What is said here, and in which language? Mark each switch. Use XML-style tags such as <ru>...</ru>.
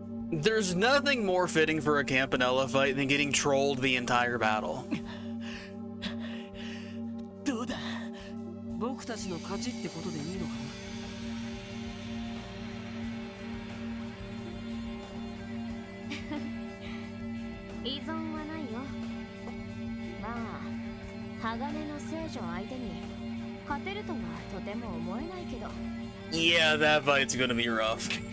<en>There's nothing more fitting for a Campanella fight than getting trolled the entire battle.</en> <ja>僕たちの勝ちってことでいいのかな。依存はないよ。まあ、鋼の聖女相手に勝てるとはとても思えないけど。</ja> <en>Yeah, that fight's gonna be rough.</en>